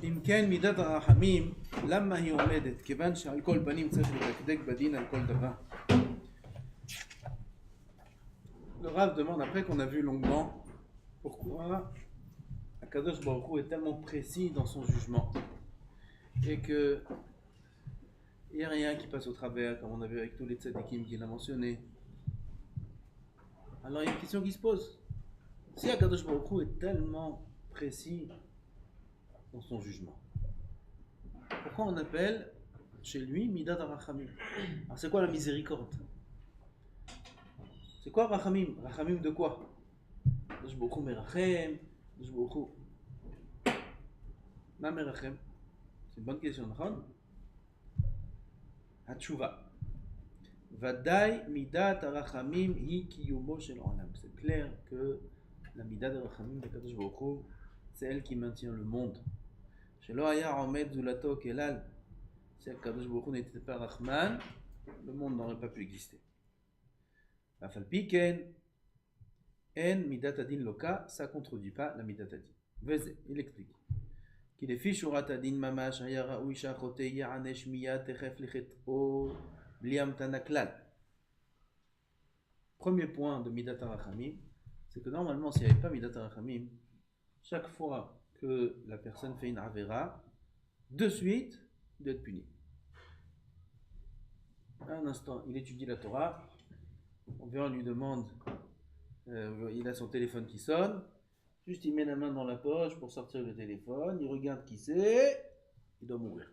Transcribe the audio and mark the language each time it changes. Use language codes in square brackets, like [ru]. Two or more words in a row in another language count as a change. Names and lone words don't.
[he] כן מידת הרחמים, למה היא עומדת? כיוון שעל כל פנים צריך לדקדק בדין על כל דבר. [fr] Le Rav demande, après qu'on a vu longuement, pourquoi Akadosh Baruch Hu est tellement précis dans son jugement et que il n'y a rien qui passe au travers, comme on a vu avec tous les tzadikim qu'il a mentionnés. Alors il y a une question qui se pose. Si Akadosh Baruch Hu est tellement précis dans son jugement, pourquoi on appelle chez lui [he] מידת הרחמים? [fr] Alors c'est quoi la miséricorde? C'est quoi Rachamim? Rachamim de quoi? [he] הקדוש ברוך הוא מרחם, הקדוש ברוך הוא מה מרחם? [fr] C'est une bonne question, non? Hatshuva. [he] ודאי מידת הרחמים היא קיומו של עולם. [fr] C'est clair que la [he] מידת הרחמים [fr] de Kadosh Baruch Hu, c'est elle qui maintient le monde. [he] שלא היה עומד זולתו כלל. [fr] Si Kadosh Baruch Hu n'était pas Rahman, le monde n'aurait pas pu exister. [he] אף על פי כן אין מידת הדין לוקה, [fr] ça contredit pas la [he] מידת הדין. [fr] Veze, il explique. [he] כי לפי שורת הדין ממש היה ראוי שהחוטא יענש מיד תכף לחטאו בלי המתנה כלל. [fr] Premier point de [he] מידת הרחמים, [fr] c'est que normalement s'il n'y avait pas [he] מידת הרחמים, [fr] chaque fois que la personne fait une avera, de suite, il doit être puni. Un instant, il étudie la Torah, on vient, on lui demande, il a son téléphone qui sonne, juste il met la main dans la poche pour sortir le téléphone, il regarde qui c'est, il doit mourir.